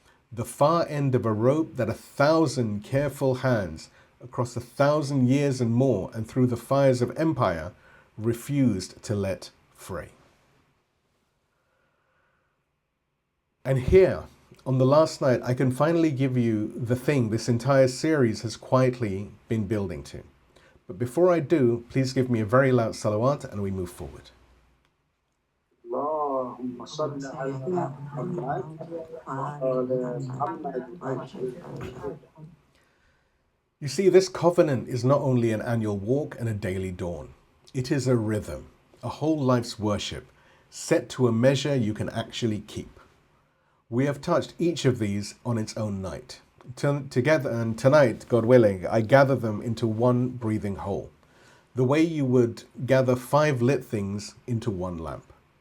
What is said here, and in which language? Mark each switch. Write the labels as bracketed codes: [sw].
[en] The far end of a rope that 1,000 careful hands across 1,000 years and more and through the fires of empire refused to let fray. And here, on the last night, I can finally give you the thing this entire series has quietly been building to. But before I do, please give me a very loud salawat and we move forward. [ar] اللهم صل على محمد وآل محمد. [en] You see, this covenant is not only an annual walk and a daily dawn. It is a rhythm, a whole life's worship, set to a measure you can actually keep. We have touched each of these on its own night. Together, and tonight, God willing, I gather them into one breathing whole, the way you would gather 5 lit things into one lamp.